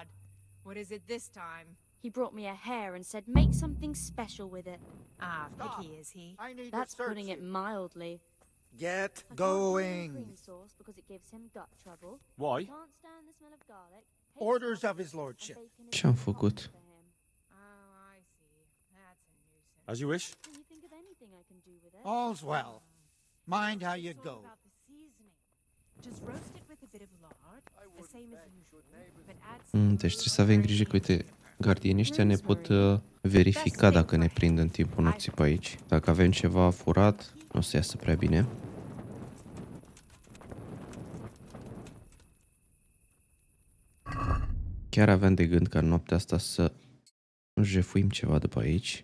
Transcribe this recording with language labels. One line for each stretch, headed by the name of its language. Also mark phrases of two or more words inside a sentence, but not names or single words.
English: What is it this time? He brought me a hare and said make something special with it. Ah, picky is he? I need That's to search putting it you. mildly. Get I can't do going. cream sauce because it gives him gut trouble. Why? Can't stand the smell of garlic. Orders of his lordship.
Romanian: Ce-am făcut?
English: Oh, I see. That's a nuisance. As you wish. Can you think of anything I can do with it? All's well. Mind how you It's all go. about the seasoning. Just roast it with a bit of lard, the same as usual, but add some
Romanian: Deci trebuie să avem grijă că, uite, gardienii ăștia ne pot verifica dacă ne prind în timpul nopții pe aici. Dacă avem ceva furat, nu o să iasă prea bine. Chiar aveam de gând ca în noaptea asta să jefuim ceva de pe aici.